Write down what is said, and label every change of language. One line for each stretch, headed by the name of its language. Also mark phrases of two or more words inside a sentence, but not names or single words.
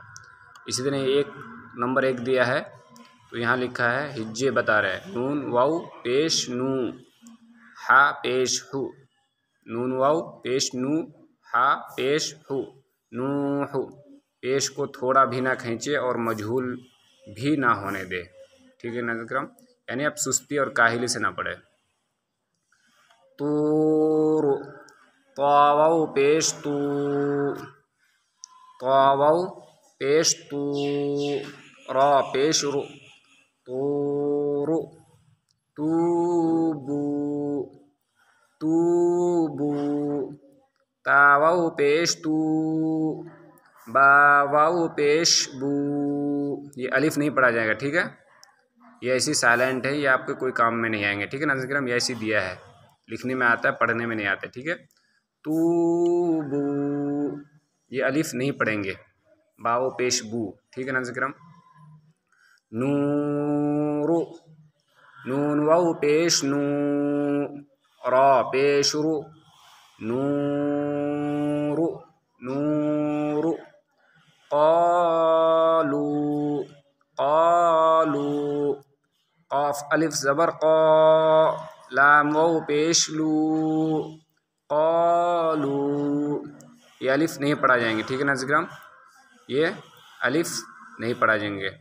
Urdu: اسی طرح ایک نمبر 1 دیا ہے تو یہاں لکھا ہے، ہجے بتا رہے ہیں، نون واو پیش نو، ہا پیش ہو، نون واو پیش نو، ہا پیش ہو، نوح، پیش کو تھوڑا بھی نہ کھینچے اور مجہول بھی نہ ہونے دے، ٹھیک ہے ناظرین کرام، یعنی اب سستی اور کاہلی سے نہ پڑھے۔ طور، طا واو پیش تو، طا واو پیش تو، را پیش رو، طور، توبو، توبو، تا واو پیش تو، با واو پیش بو، یہ الف نہیں پڑھا جائے گا، ٹھیک ہے، یہ ایسی سائلنٹ ہے، یہ آپ کے کوئی کام میں نہیں آئیں گے، ٹھیک ہے ناظرین کرام، یہ ایسی دیا ہے، لکھنے میں آتا ہے، پڑھنے میں نہیں آتا، ٹھیک ہے۔ توبو، یہ الف نہیں پڑھیں گے، باو پیش بو، ٹھیک ہے ناظرین کرام۔ نور، نون واو پیش نو، را پیش رو، نور، نور، قالو، قالو، قاف الف زبر قا، لام واو پیش لو، قالو، یہ الف نہیں پڑھا جائیں گے، ٹھیک ہے ناظرین کرام، یہ الف نہیں پڑھا جائیں گے۔